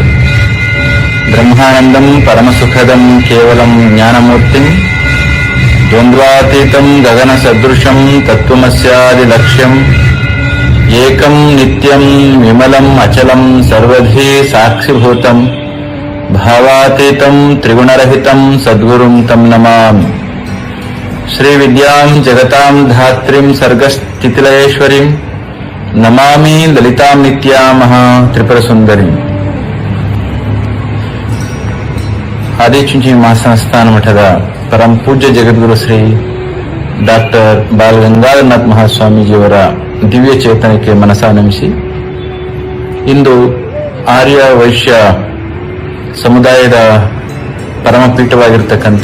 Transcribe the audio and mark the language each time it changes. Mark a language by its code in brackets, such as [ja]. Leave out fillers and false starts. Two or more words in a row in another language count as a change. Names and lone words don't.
[sa] ब्रह्मानन्दम् परमसुखदम् केवलम् ज्ञानमूर्तिम् द्वन्द्वातीतम् गगनसदृशम् तत्त्वमस्यादिलक्ष्यम् एकम् नित्यम् विमलम् अचलम् सर्वधी साक्षिभूतम् भावातीतम् त्रिगुणरहितम् सद्गुरुम् तम् नमामि। श्रीविद्याम् जगताम् धात्रीम् सर्गस्थितिलयेश्वरीम् नमामि ललिताम् नित्यामः त्रिपुरसुन्दरीम्। [kn] ಆದಿಚುಂಚಿ ಮಹಾಸಂಸ್ಥಾನ ಮಠದ ಪರಮ ಪೂಜ್ಯ ಜಗದ್ಗುರು ಶ್ರೀ ಡಾಕ್ಟರ್ ಬಾಲಗಂಗಾಧರನಾಥ್ ಮಹಾಸ್ವಾಮೀಜಿಯವರ ದಿವ್ಯ ಚೇತನಕ್ಕೆ ಮನಸಾನಮಿಸಿ ಇಂದು ಆರ್ಯ ವೈಶ್ಯ ಸಮುದಾಯದ ಪರಮಪೀಠವಾಗಿರತಕ್ಕಂಥ